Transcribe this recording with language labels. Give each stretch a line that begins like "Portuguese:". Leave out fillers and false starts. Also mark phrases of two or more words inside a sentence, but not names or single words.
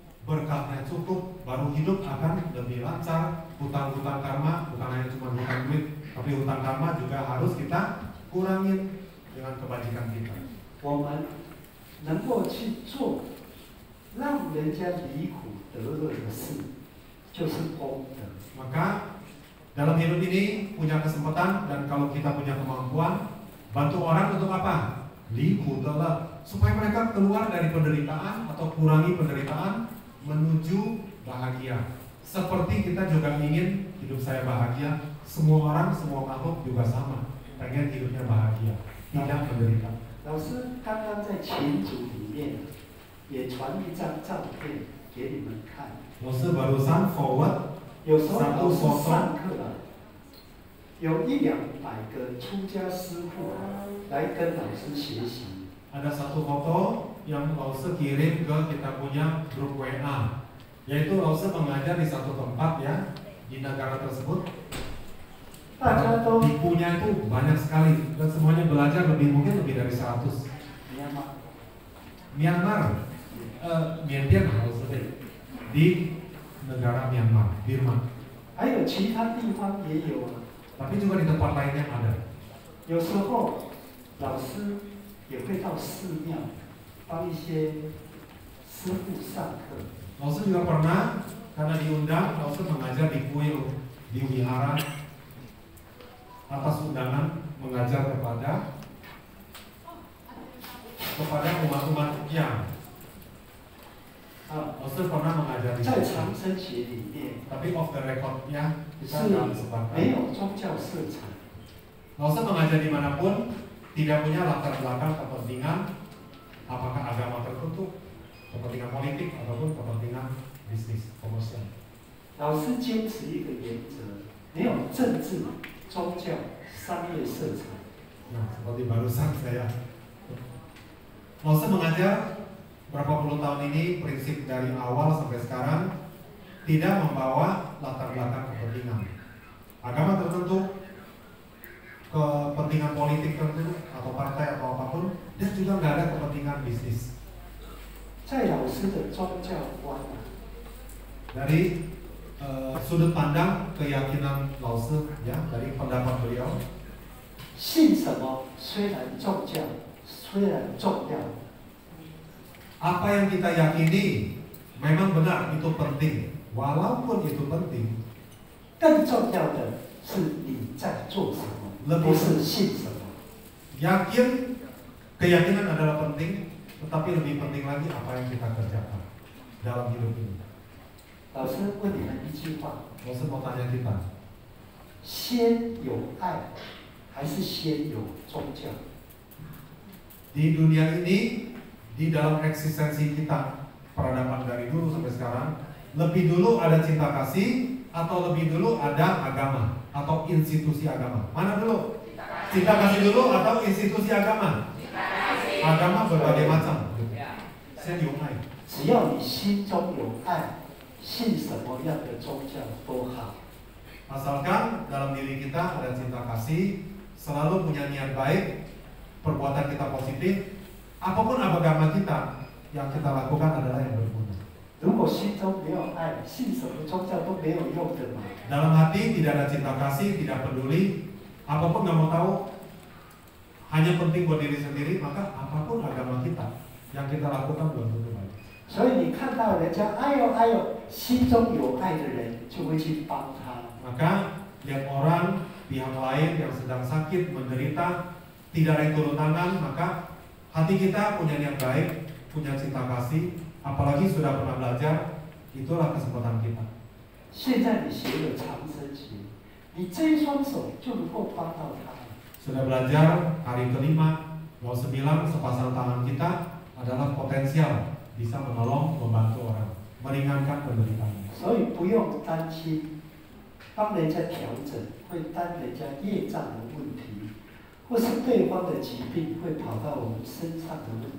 Indonesian: berkahnya cukup, baru hidup akan lebih lancar. Hutang-hutang karma bukan hanya cuma hutang duit, tapi hutang karma juga harus kita kurangin dengan kebajikan kita.
Chinese: 我们能够去做让人家离苦得乐的事，就是功德。
Indonesian: Maka dalam hidup ini punya kesempatan, dan kalau kita punya kemampuan, bantu orang untuk apa? Liku telah, supaya mereka keluar dari penderitaan atau kurangi penderitaan menuju bahagia. Seperti kita juga ingin hidup saya bahagia, semua orang, semua makhluk juga sama, pengen hidupnya bahagia, tidak menderita.
Chinese: 老师刚刚在群组里面也传一张照片给你们看。
Indonesian: Lalu barusan forward
Chinese: 有时候老师上课了，有100-200个出家师父来跟老师学习。
Indonesian: Ada satu foto yang Lause kirim ke kita punya grup WA, yaitu Lause mengajar di satu tempat ya di negara tersebut.
Chinese: 大家都
Indonesian: Tipunya itu banyak sekali dan semuanya belajar mungkin lebih dari 100. Myanmar, Myanmar Lause di negara Myanmar, Birma.
Chinese: 还有其他地方也有啊。
Indonesian: Tapi juga di tempat lainnya ada.
Chinese: 有时候老师也会到寺庙帮一些师父上课。
Indonesian: Lause juga pernah karena diundang, Lause mengajar di kuil di wihara atas undangan mengajar kepada umat-umatnya. Lause pernah mengajar di
Chinese: 在
Indonesian: situ.
Chinese: 长生学里面
Indonesian: Tapi
English: off the record-
Indonesian: nya kita
Chinese: 是
Indonesian: nggak
Chinese: 没
Indonesian: disebutkan.
Chinese: 有宗教色彩。
Indonesian: Lause mengajar dimanapun tidak punya latar belakang kepentingan apakah agama tertentu, kepentingan politik ataupun kepentingan bisnis komersial.
Chinese: 老师坚持一个原则，没有政治、宗教、商业色彩。
Indonesian: Nah, seperti barusan saya. Lause mengajar berapa puluh tahun ini, prinsip dari awal sampai sekarang tidak membawa latar belakang kepentingan agama tertentu, kepentingan politik tertentu atau partai atau apapun, dan juga nggak ada kepentingan bisnis.
Chinese: 在老师的宗教观啊，
Indonesian: Dari sudut pandang keyakinan Lause ya, dari pendapat beliau,
Chinese: 信什么虽然重要，虽然重要，
Indonesian: apa yang kita yakini memang benar, itu penting. Walaupun itu penting,
Chinese: 更重要的是你在做什么，不是信什么。
Indonesian: yakin, keyakinan adalah penting, tetapi lebih penting lagi apa yang kita kerjakan dalam hidup ini.
Chinese: 老师问你们一句话：
Indonesian: Lause mau tanya kita,
Chinese: 先有爱，还是先有宗教？
Indonesian: di dunia ini, di dalam eksistensi kita, peradaban dari dulu sampai sekarang, lebih dulu ada cinta kasih atau lebih dulu ada agama atau institusi agama? Mana dulu? Cinta kasih dulu atau institusi agama? Agama berbagai macam. Saya diumai.
Chinese: 只要你心中有爱，信什么样的宗教都好。
Indonesian: Asalkan dalam diri kita ada cinta kasih, selalu punya niat baik, perbuatan kita positif, apapun agama kita, yang kita lakukan adalah yang berguna.
Chinese: 如果心中没有爱，信什么宗教都没有用的嘛。
Indonesian: Dalam hati tidak ada cinta kasih, tidak peduli, apapun nggak mau tahu, hanya penting buat diri sendiri, maka apapun agama kita, yang kita lakukan belum tentu baik.
Chinese: 所以你看到人家哎呦哎呦，心中有爱的人就会去帮他。
Indonesian: Maka lihat orang, pihak lain yang sedang sakit, menderita, tidak ada yang turun tangan, maka hati kita punya niat baik, punya cinta kasih, apalagi sudah pernah belajar, itulah kesempatan kita.
Chinese: 现在你学了长生学，你这一双手就能够帮到他。
Indonesian: Sudah belajar hari kelima, Lause bilang sepasang tangan kita adalah potensial bisa menolong, membantu orang, meringankan penderitaannya.
Chinese: 所以不用担心，帮人家调整会担人家业障的问题，或是对方的疾病会跑到我们身上的问题。